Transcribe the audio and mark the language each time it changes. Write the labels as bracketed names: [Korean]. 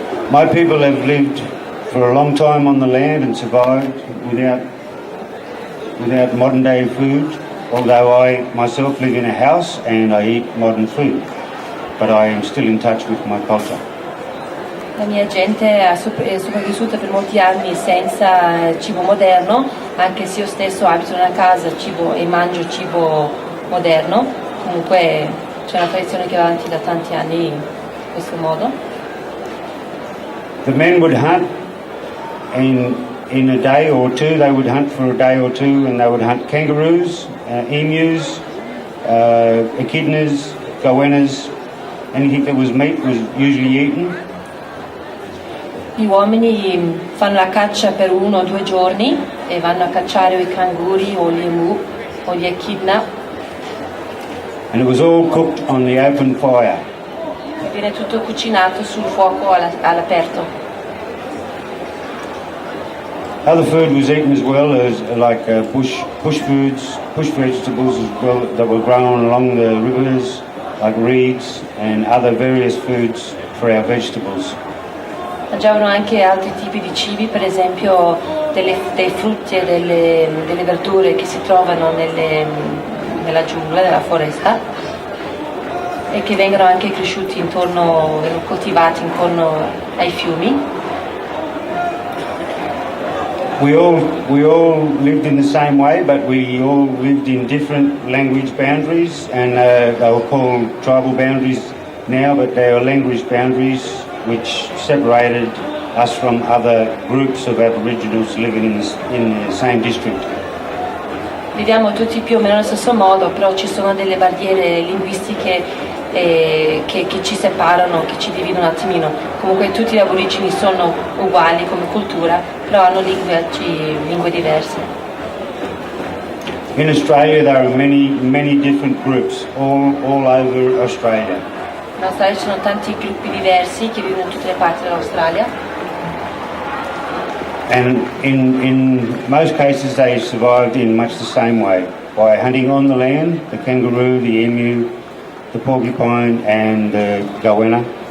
[English] My people have lived for a long time on the land and survived without modern day food, although I myself live in a house and I eat modern food, but I am still in touch with my culture. [Italian] La mia gente è sopravvissuta per molti anni senza cibo moderno, anche se io stesso abito in una casa e mangio cibo moderno. Comunque c'è una tradizione che va avanti da tanti anni in questo modo. [English] The men would hunt in a day or two. They would hunt for a day or two, and they would hunt kangaroos, emus, echidnas, goannas. Anything that was meat was usually eaten. [Italian] Gli uomini fanno la caccia per 1 o 2 giorni e vanno a cacciare i canguri o gli emu o gli echidna. [English] And it was all cooked on the open fire. [Italian] E viene tutto cucinato sul fuoco all'aperto. [English] Other food was eaten as well, as like bush foods, bush vegetables as well that were grown along the rivers, like reeds and other various foods for our vegetables. [Italian] Mangiavano anche altri tipi di cibi, per esempio dei frutti e delle verdure che si trovano nella giungla, nella foresta, e che vengono anche cresciuti vengono coltivati intorno ai fiumi. [English] We all lived in the same way, but we all lived in different language boundaries, and they were called tribal boundaries now, but they are language boundaries which separated us from other groups of Aboriginals living in the same district. [Italian] Viviamo tutti più o meno allo stesso modo, però ci sono delle barriere linguistiche che ci separano, che ci dividono un attimino. Comunque tutti gli aborigeni sono uguali come cultura, però hanno lingue diverse. [English] In Australia there are many different groups all over Australia. [Italian] In Australia ci sono tanti gruppi diversi che vivono in tutte le parti dell'Australia. [English] And in most cases they survived in much the same way, by hunting on the land, the kangaroo, the emu, the porcupine and the goanna.